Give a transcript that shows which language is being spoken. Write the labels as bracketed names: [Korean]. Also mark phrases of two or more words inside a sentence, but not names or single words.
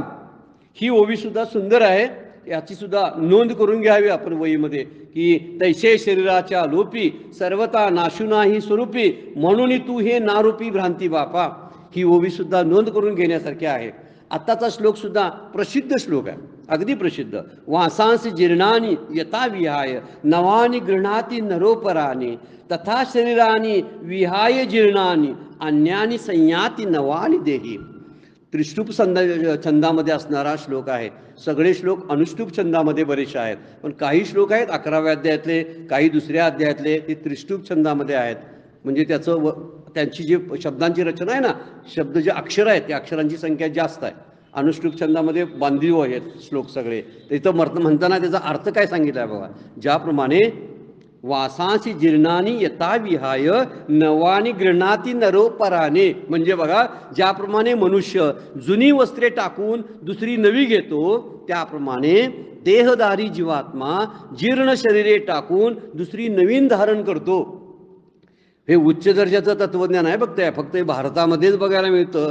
[Marathi] ही ओवी सुद्धा सुंदर आहे, याची सुद्धा नोंद करून घ्यावी आपण वहीमध्ये, की तैसे शरीराच्या लोपी सर्वता नाशू नाही स्वरूपी, म्हणून तू हे नारूपी भ्रांती बापा. ही ओवी सुद्धा नोंद करून घेण्यासारखी आहे. आत्ताचा श्लोक सुद्धा प्रसिद्ध श्लोक आहे, अगदी प्रसिद्ध. [Sanskrit] वासांसी जीर्णानी यथा विहाय नवानी गृह्णाती नरोपराणी, तथा शरीरानी विहाय जीर्णानी अन्यानी संयाती नवानी देही. [Marathi] त्रिष्टुप छंदामध्ये असणारा श्लोक आहे. सगळे श्लोक अनुष्टुप छंदामध्ये बरेचसे आहेत, पण काही श्लोक आहेत 11व्या अध्यायातले, काही दुसऱ्या अध्यायातले, ते त्रिष्टुप छंदामध्ये आहेत. म्हणजे त्यांची जी शब्दांची रचना आहे ना, शब्द जे अक्षर आहेत त्या अक्षरांची संख्या जास्त आहे. अनुष्टुप छंदामध्ये बांधीव आहेत श्लोक सगळे. इथं म्हणताना त्याचा अर्थ काय सांगितला आहे बघा, ज्याप्रमाणे [Sanskrit] वासांसी जीर्णानी यथा विहाय नवानी गृह्णाती नरोपराने. [Marathi] म्हणजे बघा, ज्याप्रमाणे मनुष्य जुनी वस्त्रे टाकून दुसरी नवी घेतो, त्याप्रमाणे देहधारी जीवात्मा जीर्ण शरीरे टाकून दुसरी नवीन धारण करतो. हे उच्च दर्जाचं तत्त्वज्ञान आहे. फक्त हे भारतामध्येच बघायला मिळतं.